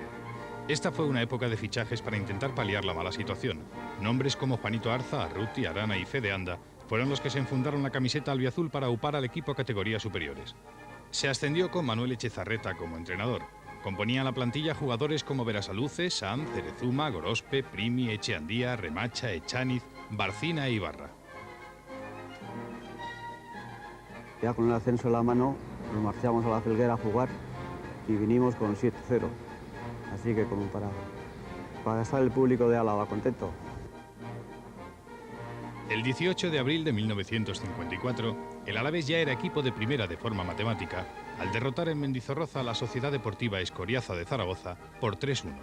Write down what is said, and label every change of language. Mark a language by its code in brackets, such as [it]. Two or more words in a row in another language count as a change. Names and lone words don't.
[es] Esta fue una época de fichajes para intentar paliar la mala situación. Nombres como Juanito Arza, Arruti, Arana y Fede Anda fueron los que se enfundaron la camiseta albiazul para aupar al equipo a categorías superiores. Se ascendió con Manuel Echezarreta como entrenador. Componían la plantilla jugadores como Berasaluce, Sanz, Cerezuma, Gorospe, Primi, Echeandía, Remacha, Echaniz, Barcina e Ibarra. Ya con el ascenso en la mano, nos marchamos a la Felguera a jugar y vinimos con 7-0. Así que como para estar el público de Álava contento. El 18 de abril de 1954, el Alavés ya era equipo de primera de forma matemática, al derrotar en Mendizorroza a la Sociedad Deportiva Escoriaza de Zaragoza por 3-1.